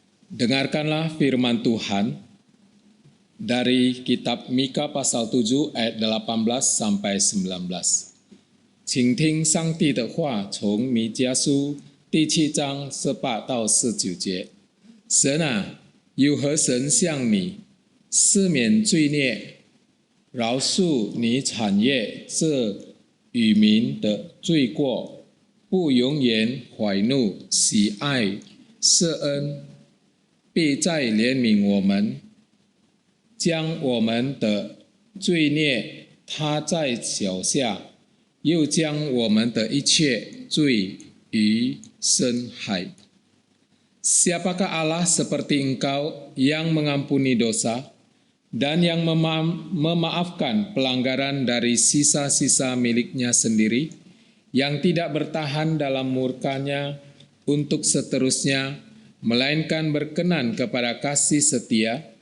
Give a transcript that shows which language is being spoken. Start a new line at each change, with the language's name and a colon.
Indonesian: Dengarkanlah firman Tuhan dari kitab Mika pasal 7 ayat 18 sampai 19.
Chinese: 请听上帝的话，从弥迦书第7章18到19节。神啊，有何神像你，赦免罪孽，饶恕你产业这与民的罪过，不永远怀怒、喜爱、施恩，必再怜悯我们，将我们的罪孽踏在脚下，又将我们的一切罪与深海。
Indonesian: Siapakah Allah seperti Engkau yang mengampuni dosa dan yang memaafkan pelanggaran dari sisa-sisa miliknya sendiri, yang tidak bertahan dalam murkanya untuk seterusnya, melainkan berkenan kepada kasih setia.